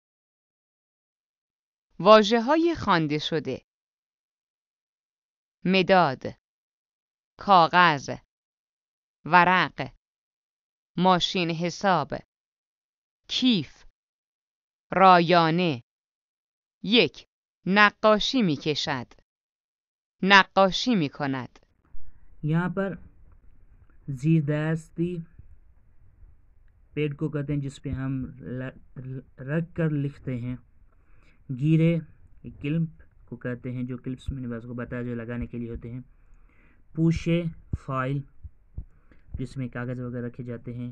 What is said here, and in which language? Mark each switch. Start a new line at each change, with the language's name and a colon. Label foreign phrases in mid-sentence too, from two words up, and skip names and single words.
Persian: واژه‌های خوانده شده: مداد، کاغذ، ورق، ماشین حساب، کیف، رایانه. 1. نقاشی می کشد، نقاشی می کند.
Urdu: یہاں پر زیر دستی پیڈ کو کہتے ہیں جس پہ ہم رکھ کر لکھتے ہیں۔ گیرے کلپ کو کہتے ہیں جو کلپس میں نے بس کو بتایا جو لگانے کے لیے ہوتے ہیں۔ پوشے فائل جس میں کاغذ وغیرہ رکھے جاتے ہیں۔